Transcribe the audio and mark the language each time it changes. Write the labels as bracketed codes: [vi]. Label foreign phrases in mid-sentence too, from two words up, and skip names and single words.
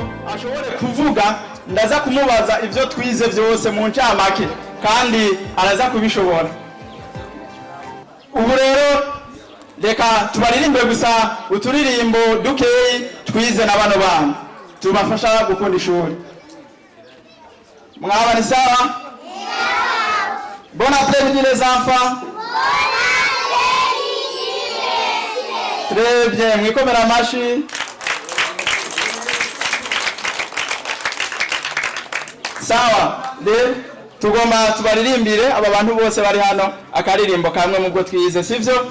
[rn] ashobore kuvuga ndaza kumubaza ivyo twize vyose mu ncamake kandi araza kubishobora. Ubu rero reka tubaririmbe gusa uturirimbo dukeyi twize na bano bana tubafasha gukunda ishuri. Mwaba ni sawa? [fr] Bon après-midi les enfants. Très bien, [rn] mwikomera amashi. Sawa, tugomba tubaririmbire aba bantu bose bari hano akaririmbo kamwe mu bwo twize, sivyo?